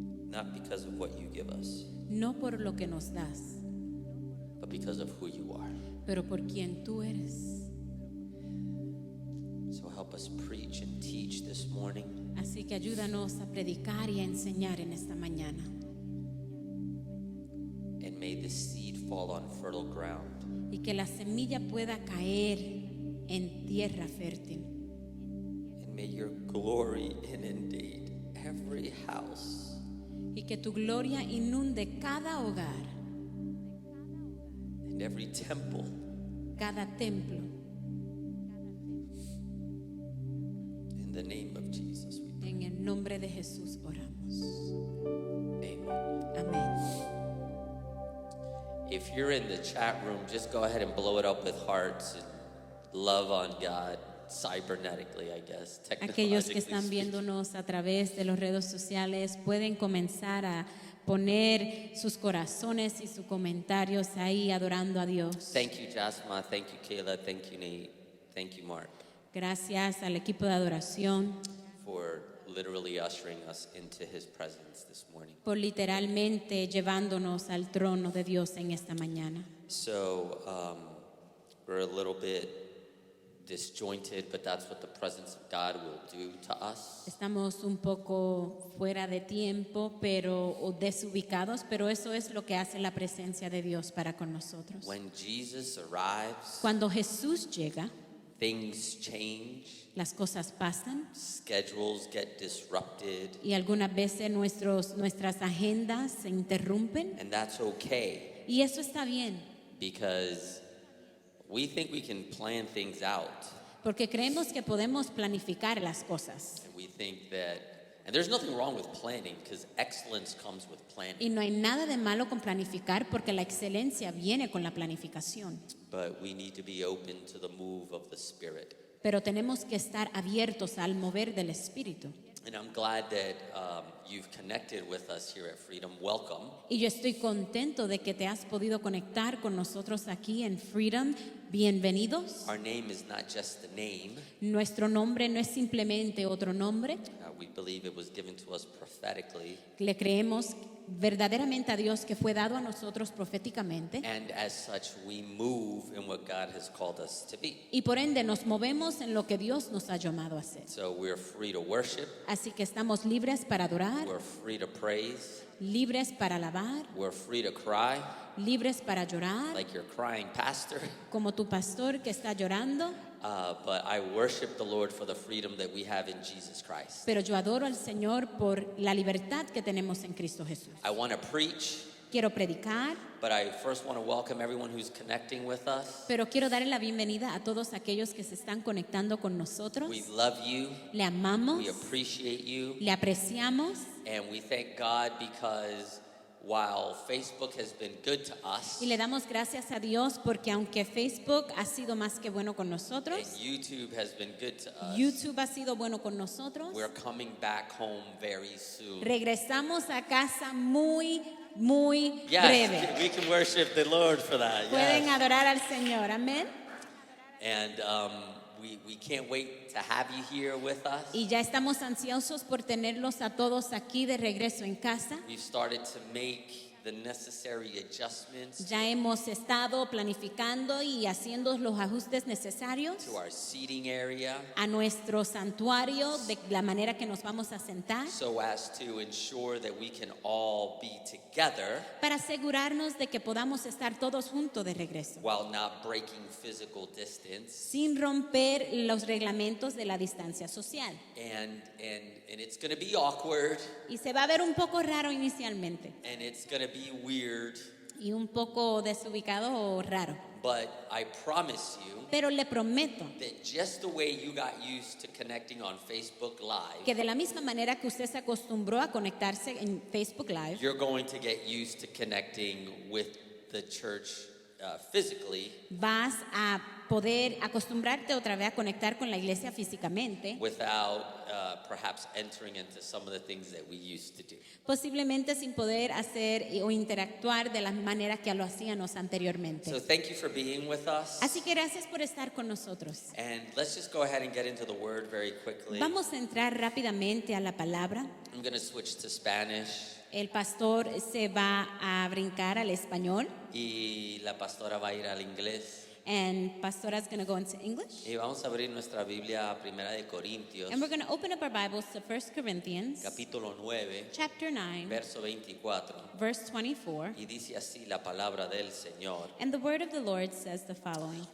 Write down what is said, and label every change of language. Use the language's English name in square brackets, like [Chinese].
[English] Not because of what you give us, [Spanish] No por lo que nos das, [English] but because of who you are. [Spanish] pero por quien tú eres. [English] So help us preach and teach this morning. [Spanish] Así que ayúdanos a predicar y a enseñar en esta mañana. [English] And may this seed fall on fertile ground. [Spanish] Y que la semilla pueda caer en tierra fértil. [English] And may your glory inundate every house. [Spanish] Y que tu gloria inunde cada hogar, [English] And every temple. [Spanish] cada templo. [English] In the name of Jesus, we pray. [Spanish] En el nombre de Jesús oramos. [English] Amen. [Spanish] Amén. [English] If you're in the chat room, just go ahead and blow it up with hearts and love on God cybernetically, I guess. [Spanish] Aquellos que están [English] speaking. [Spanish] viéndonos a través de las redes sociales pueden comenzar a poner sus corazones y sus comentarios ahí adorando a Dios. [English] Thank you, Jasma. Thank you, Kayla. Thank you, Nate. Thank you, Mark, [Spanish] Gracias al equipo de adoración [English] for literally ushering us into his presence this morning. [Spanish] por literalmente llevándonos al trono de Dios en esta mañana. [English] So we're a little bit disjointed, but that's what the presence of God will do to us. [Spanish] Estamos un poco fuera de tiempo, o desubicados, pero eso es lo que hace la presencia de Dios para con nosotros. [English] When Jesus arrives, [Spanish] Cuando Jesús llega, [English] things change, [Spanish] las cosas pasan [English] schedules get disrupted, [Spanish] y algunas veces nuestras agendas se interrumpen, [English] and that's okay [Spanish] y eso está bien, [English] because we think we can plan things out, [Spanish] porque creemos que podemos planificar las cosas. [English] and we think that, and there's nothing wrong with planning because excellence comes with planning, [Spanish] Y no hay nada de malo con planificar porque la excelencia viene con la planificación. [English] but we need to be open to the move of the Spirit. [Spanish] Pero tenemos que estar abiertos al mover del Espíritu. [English] And I'm glad that you've connected with us here at Freedom. Welcome. [Spanish] Y yo estoy contento de que te has podido conectar con nosotros aquí en Freedom. Bienvenidos. [English] Our name is not just the name. [Spanish] Nuestro nombre no es simplemente otro nombre. [English] We believe it was given to us prophetically. [Spanish] Le creemos verdaderamente a Dios que fue dado a nosotros proféticamente. [English] And as such, we move in what God has called us to be. [Spanish] Y por ende nos movemos en lo que Dios nos ha llamado a hacer. [English] So we're free to worship. [Spanish] Así que estamos libres para adorar, [English] We're free to praise. [Spanish] libres para alabar, [English] We're free to cry [Spanish] libres para llorar, [English] like you're crying, Pastor. [Spanish] como tu pastor que está llorando. [English] But I worship the Lord for the freedom that we have in Jesus Christ. [Spanish] Pero yo adoro al Señor por la libertad que tenemos en Cristo Jesús. [English] I want to preach, [Spanish] Quiero predicar, [English] but I first want to welcome everyone who's connecting with us. [Spanish] pero quiero darle la bienvenida a todos aquellos que se están conectando con nosotros. [English] We love you. [Spanish] Le amamos, [English] We appreciate you. [Spanish] le apreciamos [English] And we thank God because while Facebook has been good to us, [Spanish] y le damos gracias a Dios porque aunque Facebook ha sido más que bueno con [English] and [Spanish] nosotros, [English] YouTube has been good to us, [Spanish] YouTube ha sido bueno con nosotros, [English] we're coming back home very soon. [Spanish] regresamos a casa muy breve. [English] Yes, we can worship the Lord for that. [Spanish] Pueden [English] Yes. [Spanish] adorar al Señor, amén. [English] And we can't wait to have you here with us. [Spanish] Y ya estamos ansiosos por tenerlos a todos aquí de regreso en casa. [English] We've started to make the necessary adjustments [Spanish] Ya hemos estado planificando y haciendo los ajustes necesarios [English] to our seating area [Spanish] a nuestro santuario de la manera que nos vamos a sentar [English] so as to ensure that we can all be together [Spanish] para asegurarnos de que podamos estar todos juntos de regreso, [English] while not breaking physical distance. [Spanish] sin romper los reglamentos de la distancia social. [English] And it's going to be awkward [Spanish] Y se va a ver un poco raro inicialmente [English] and it's going to be weird, [Spanish] y un poco desubicado o raro, [English] but I promise you [Spanish] pero le prometo [English] that just the way you got used to connecting on Facebook Live, [Spanish] que de la misma manera que usted se acostumbró a conectarse en Facebook Live, [English] you're going to get used to connecting with the church physically [Spanish] vas a poder acostumbrarte otra vez a conectar con la iglesia físicamente, [English] without perhaps entering into some of the things that we used to do. [Spanish] posiblemente sin poder hacer o interactuar de la manera que lo hacíamos anteriormente. [English] So thank you for being with us. [Spanish] Así que gracias por estar con nosotros. [English] And let's just go ahead and get into the word very quickly. [Spanish] Vamos a entrar rápidamente a la palabra. [English] I'm going to switch to Spanish [Spanish] El pastor se va a brincar al español y la pastora va a ir al inglés. [English] and pastora's going to go into English. [Spanish] Y vamos a abrir nuestra Biblia a Primera de Corintios, [English] And we're going to open up our Bibles to 1 Corinthians [Spanish] capítulo 9, [English] chapter 9, [Spanish] verso 24. [English] verse 24. [Spanish] Y dice así la palabra del Señor. [English] And the word of the Lord says the following.